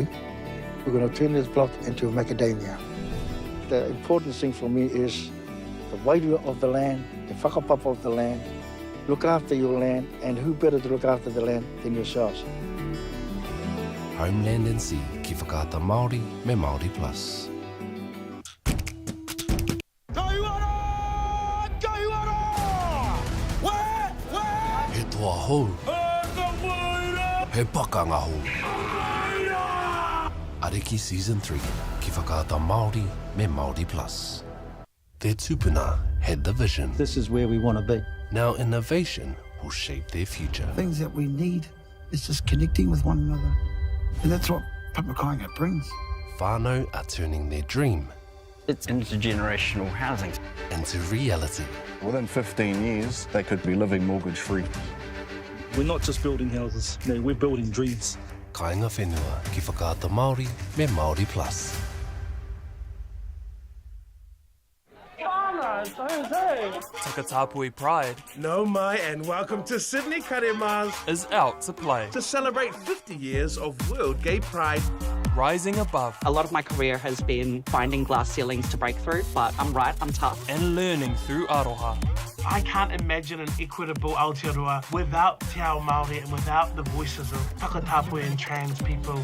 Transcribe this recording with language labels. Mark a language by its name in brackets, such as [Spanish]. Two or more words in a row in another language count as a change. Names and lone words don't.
[English] We're going to turn this block into macadamia. The important thing for me is the weight of the land, the whakapapa of the land. Look after your land, and who better to look after the land than yourselves? Homeland and Sea, [Māori] Ki Whakaata Māori, Me Māori Plus. He toa hou. He pakanga hou. Ariki Season 3, Ki Whakaata Māori, Me Māori Plus. [English] Their tupuna had the vision. This is where we want to be. Now innovation will shape their future. Things that we need is just connecting with one another. And that's what Papakainga brings. Whānau are turning their dream It's intergenerational housing into reality. Within 15 years, they could be living mortgage-free. We're not just building houses, we're building dreams. [Māori] Kāinga whenua, Ki Whakaata Māori, Me Māori Plus. [English] Takatapui Pride [Māori] No mai [English] and welcome to Sydney Karema's is out to play to celebrate 50 years of World Gay Pride. rising above. A lot of my career has been finding glass ceilings to break through, but I'm right, I'm tough. And learning through aroha. I can't imagine an equitable Aotearoa without [Māori] Te Ao Māori [English] and without the voices of Takatapui and trans people.